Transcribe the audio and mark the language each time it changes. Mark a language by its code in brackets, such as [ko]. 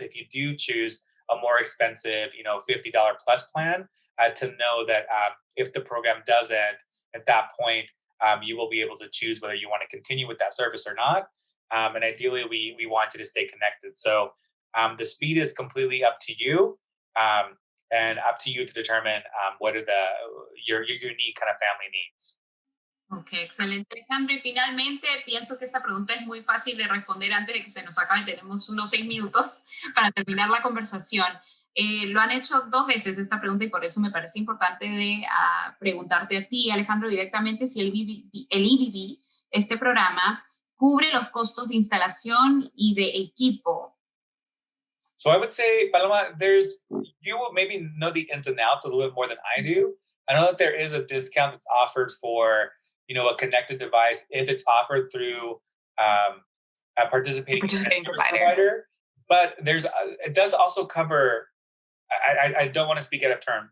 [en] If you do choose a more expensive, $50 plus plan, to know that if the program does end, at that point, you will be able to choose whether you want to continue with that service or not. And ideally, we want you to stay connected. So the speed is completely up to you, and up to you to determine what are your unique kind of family needs. [es] Ok, excelente, Alejandro. Y finalmente, pienso que esta pregunta es muy fácil de responder antes de que se nos acabe. Tenemos unos 6 minutos para terminar la conversación. Lo han hecho 2 veces esta pregunta y por eso me parece importante de preguntarte a ti, Alejandro, directamente si el EBB, este programa, cubre los costos de instalación y de equipo. [en] So I would say, Paloma, you will maybe know the ins and outs a little bit more than I do. I know that there is a discount that's offered for, a connected device if it's offered through a participating provider. But it does also cover, I don't want to speak out of term.